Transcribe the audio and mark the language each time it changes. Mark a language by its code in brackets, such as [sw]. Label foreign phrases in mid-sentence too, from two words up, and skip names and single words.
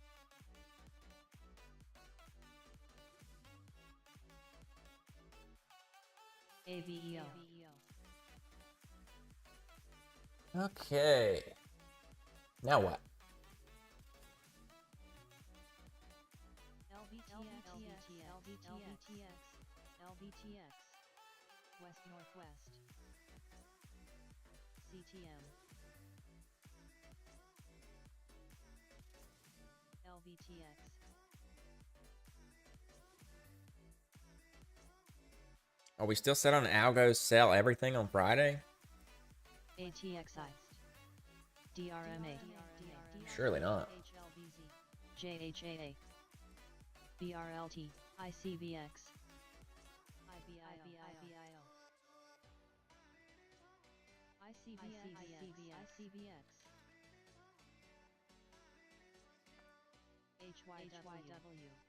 [en] AVEO. Okay. Now what? LBTX. West Northwest. CTM. LBTX. Are we still set on algo sell everything on Friday? ATXI. DRMA. Surely not. JHAA. BRLT. ICBX. IBIO. ICBX. HYW.